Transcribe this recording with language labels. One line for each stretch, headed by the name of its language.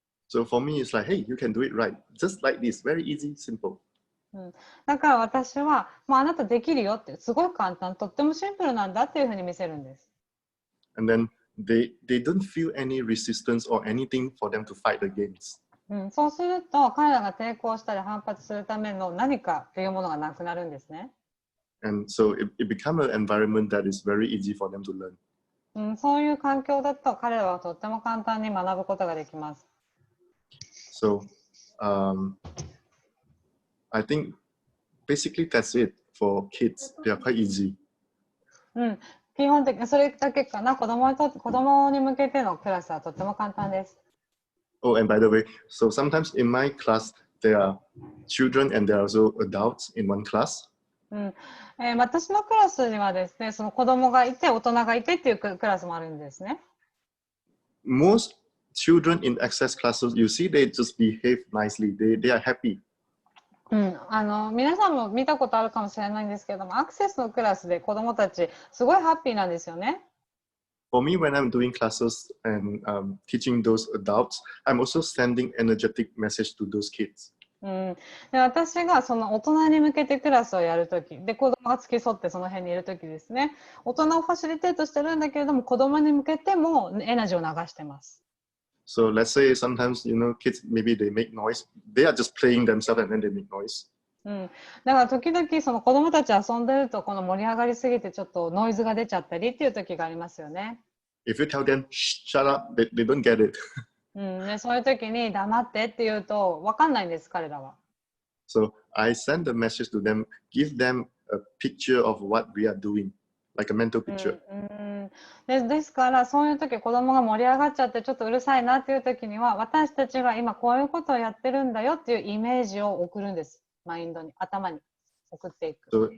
English: So for me, it's like, hey, you can do it right. Just like this, very easy, simple.
Japanese: だから私は、もうあなたできるよって、すごい簡単、とってもシンプルなんだっていうふうに見せるんです。
English: And then they don't feel any resistance or anything for them to fight against.
Japanese: そうすると、彼らが抵抗したり反発するための何かというものがなくなるんですね。
English: And so it becomes an environment that is very easy for them to learn.
Japanese: そういう環境だと彼らはとっても簡単に学ぶことができます。
English: So I think basically that's it for kids. They are quite easy.
Japanese: 基本的にそれだけかな。子供に向けてのクラスはとっても簡単です。
English: Oh, and by the way, so sometimes in my class, there are children and there are also adults in one class.
Japanese: 私のクラスにはですね、その子供がいて、大人がいてっていうクラスもあるんですね。
English: Most children in access classes, you see, they just behave nicely. They are happy.
Japanese: 皆さんも見たことあるかもしれないんですけども、アクセスのクラスで子供たち、すごいハッピーなんですよね。
English: For me, when I'm doing classes and teaching those adults, I'm also sending energetic message to those kids.
Japanese: で私がその大人に向けてクラスをやるときで、子供が付き添ってその辺にいるときですね、大人をファシリテートしてるんだけれども、子供に向けてもエナジーを流してます。
English: So let's say sometimes, kids, maybe they make noise. They are just playing themselves and then they make noise.
Japanese: だから時々その子供たち遊んでるとこの盛り上がりすぎてちょっとノイズが出ちゃったりっていう時がありますよね。
English: If you tell them, shut up, they don't get it.
Japanese: で、そういう時に黙ってって言うと分かんないんです、彼らは。
English: So I send the message to them, give them a picture of what we are doing, like a mental うん picture.
Japanese: ですから、そういう時子供が盛り上がっちゃってちょっとうるさいなっていう時には、私たちが今こういうことをやってるんだよっていうイメージを送るんです。マインドに、頭に送っていく。